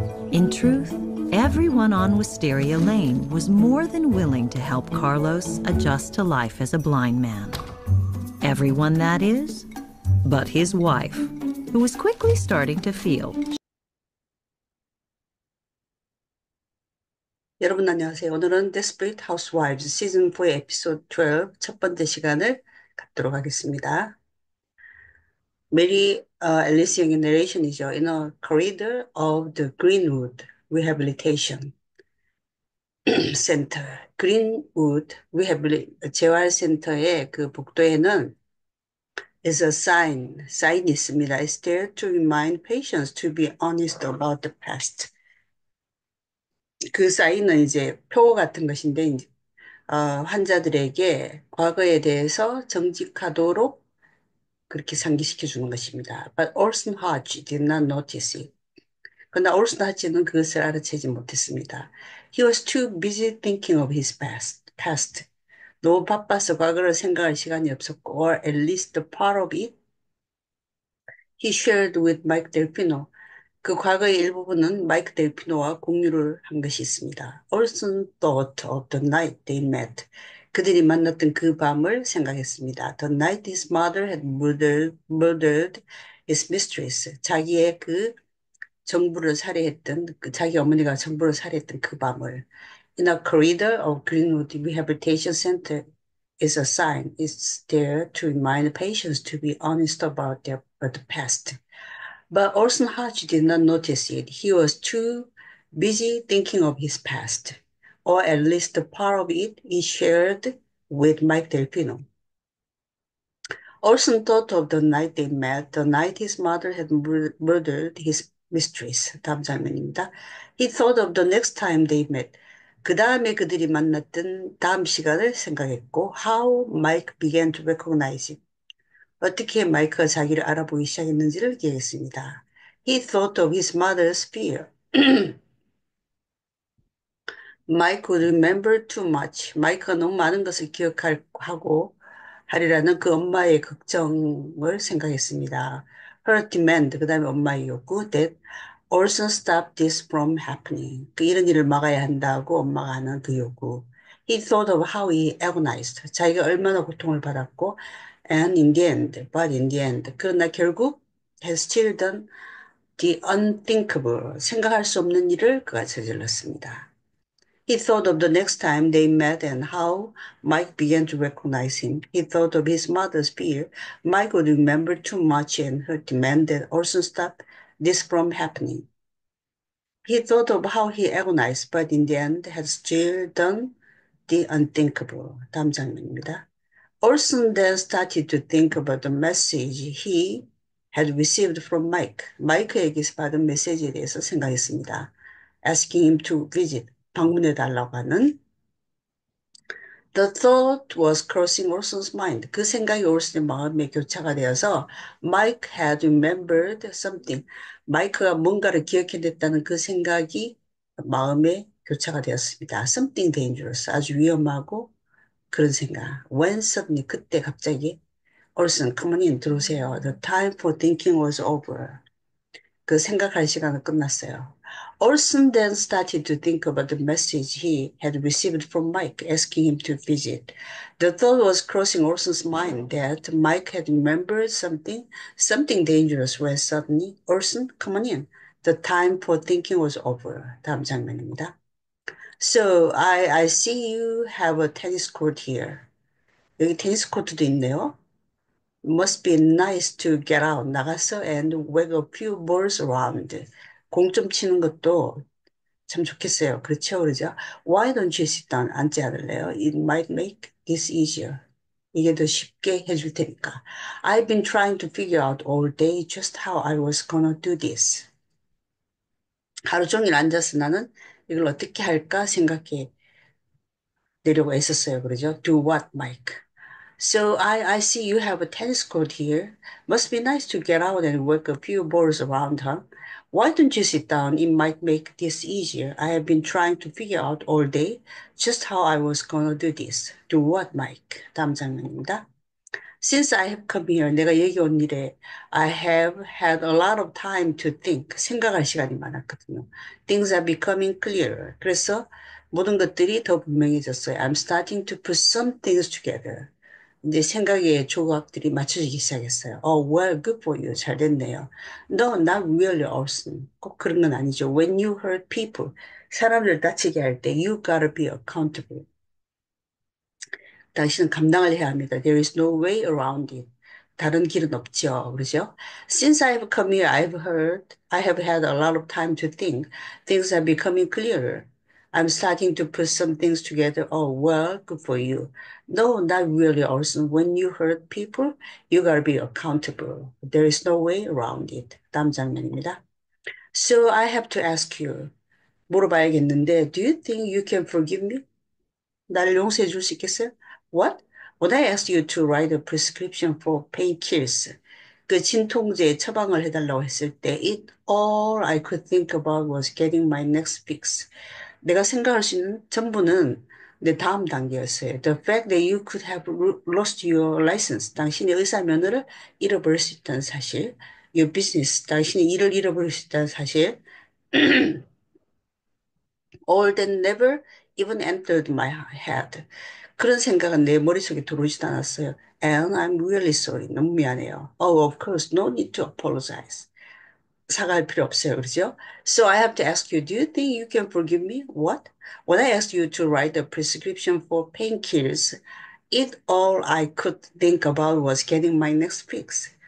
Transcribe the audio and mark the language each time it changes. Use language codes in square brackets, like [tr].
[en] In truth, everyone on Wisteria Lane was more than willing to help Carlos adjust to life as a blind man. Everyone, that is, but his wife, who was quickly starting to feel [ko] 여러분 안녕하세요. 오늘은 Desperate Housewives 시즌 4의 에피소드 12 첫 번째 시간을 갖도록 하겠습니다. 메리 앨리스 영의 내레이션이죠. [en] In a corridor of the Greenwood Rehabilitation Center. [ko] Greenwood 재활센터의 그 복도에는 [en] is a [ko] 사인이 있습니다. [en] It's there to remind patients to be honest about the past. [ko] 그 사인은 이제 표 같은 것인데 이제 환자들에게 과거에 대해서 정직하도록 그렇게 상기시켜 주는 것입니다. [en] But Orson Hodge did not notice it. [ko] 그러나 올슨 하치는 그것을 알아채지 못했습니다. [en] He was too busy thinking of his past. [ko] 너무 바빠서 과거를 생각할 시간이 없었고, [en] or at least part of it he shared with Mike Delpino. [ko] 그 과거의 일부분은 마이크 델피노와 공유를 한 것이 있습니다. [en] Olson thought of the night they met. [ko] 그들이 만났던 그 밤을 생각했습니다. [en] The night his mother had murdered his mistress. [ko] 자기의 그 정부를 살해했던, 자기 어머니가 정부를 살해했던 그 밤을. [en] In a corridor of Greenwood Rehabilitation Center is a sign. It's there to remind patients to be honest about the past. But Orson Hodge did not notice it. He was too busy thinking of his past, or at least part of it he shared with Mike Delpino. Orson thought of the night they met, the night his mother had murdered his mistress. [ko] 다음 장면입니다. [en] He thought of the next time they met. [ko] 그 다음에 그들이 만났던 다음 시간을 생각했고, [en] how Mike began to recognize it. [ko] 어떻게 마이크가 자기를 알아보기 시작했는지를 기억했습니다. [en] He thought of his mother's fear. Mike would remember too much. [ko] 마이크가 너무 많은 것을 기억하고 하리라는 그 엄마의 걱정을 생각했습니다. [en] Her demand, [ko] 그 다음에 엄마의 요구, [en] that Orson stop this from happening. [ko] 그 이런 일을 막아야 한다고 엄마가 하는 그 요구. [en] He thought of how he agonized. [ko] 자기가 얼마나 고통을 받았고, [en] and in the end, but in the end. [ko] 그러나 결국 [en] has still done the unthinkable. [ko] 생각할 수 없는 일을 그가 저질렀습니다. [en] He thought of the next time they met and how Mike began to recognize him. He thought of his mother's fear. Mike would remember too much and her demand that Orson stop this from happening. He thought of how he agonized, but in the end had still done the unthinkable. [ko] 다음 장면입니다. [en] Orson then started to think about the message he had received from Mike. [ko] 마이크에게서 받은 메시지에 대해서 생각했습니다. [en] Asking him to visit, [ko] 방문해 달라고 하는. [en] The thought was crossing Orson's mind. [ko] 그 생각이 올슨의 마음에 교차가 되어서 [en] Mike had remembered something. [ko] 마이크가 뭔가를 기억해냈다는 그 생각이 마음에 교차가 되었습니다. [en] Something dangerous. [ko] 아주 위험하고 그런 생각. [en] When suddenly [ko] 그때 갑자기 [en] Orson, come on in, [ko] 들어오세요. [en] The time for thinking was over. [ko] 그 생각할 시간은 끝났어요. [en] Orson then started to think about the message he had received from Mike, asking him to visit. The thought was crossing Orson's mind that Mike had remembered something dangerous when suddenly, Orson, come on in. The time for thinking was over. [ko] 다음 장면입니다. [en] So, I see you have a tennis court here. [ko] 여기 테니스 코트도 있네요. [en] Must be nice to get out. [ko] 나가서 [en] and whack a few balls around. [ko] 공 좀 치는 것도 참 좋겠어요. 그렇죠? 그러죠? [en] Why don't you sit down? [ko] 앉지 않을래요? [en] It might make this easier. [ko] 이게 더 쉽게 해줄 테니까. [en] I've been trying to figure out all day just how I was gonna do this. [ko] 하루 종일 앉아서 나는 이걸 어떻게 할까 생각해 내려고 했었어요. 그러죠? [en] Do what, Mike? So I see you have a tennis court here. Must be nice to get out and work a few balls around, huh? Why don't you sit down? It might make this easier. I have been trying to figure out all day just how I was gonna do this. Do what, Mike? [ko] 다음 장면입니다. [en] Since I have come here, [ko] 내가 여기 온 일에 [en] I have had a lot of time to think. [ko] 생각할 시간이 많았거든요. [en] Things are becoming clearer. [ko] 그래서 모든 것들이 더 분명해졌어요. [en] I'm starting to put some things together. [ko] 이제 생각의 조각들이 맞춰지기 시작했어요. [en] Well, good for you. [ko] 잘 됐네요. [en] No, not really, Orson. [ko] 꼭 그런 건 아니죠. [en] When you hurt people, [ko] 사람을 다치게 할 때, [en] you gotta be accountable. [ko] 당신은 감당을 해야 합니다. [en] There is no way around it. [ko] 다른 길은 없죠. 그러죠? [en] Since I've come here, I have had a lot of time to think. Things are becoming clearer. I'm starting to put some things together. Oh, well, good for you. No, not really, Orson. When you hurt people, you gotta be accountable. There is no way around it. [ko] 다음 장면입니다. [en] So I have to ask you. [ko] 물어봐야겠는데, [en] do you think you can forgive me? [ko] 나를 용서해 줄 수 있겠어요? [en] What? When I asked you to write a prescription for painkillers, [ko] 그 진통제 처방을 해달라고 했을 때, [en] all I could think about was getting my next fix. [ko] 내가 생각할 수 있는 전부는 내 다음 단계였어요. [en] The fact that you could have lost your license, [ko] 당신의 의사 면허를 잃어버릴 수 있다는 사실, [en] your business, [ko] 당신의 일을 잃어버릴 수 있다는 사실, [en] all that never even entered my head. [ko] 그런 생각은 내 머릿속에 들어오지도 않았어요. [en] And I'm really sorry. [ko] 너무 미안해요. [en] Oh, of course, no need to apologize. [ko] 사과할 필요 없어요. 그렇죠? [en] So I have to ask you, do you think you can forgive me? What? When I asked you to write a prescription for painkillers, all I could think about was getting my next fix.